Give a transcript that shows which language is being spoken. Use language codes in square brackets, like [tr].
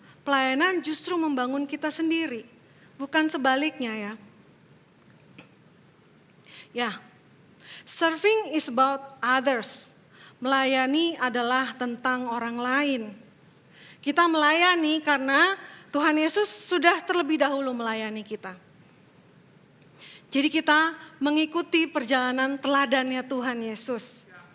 [id] Pelayanan justru membangun kita sendiri, bukan sebaliknya ya. [en] Ya, serving is about others. [id] Melayani adalah tentang orang lain. Kita melayani karena Tuhan Yesus sudah terlebih dahulu melayani kita. Jadi kita mengikuti perjalanan teladannya Tuhan Yesus.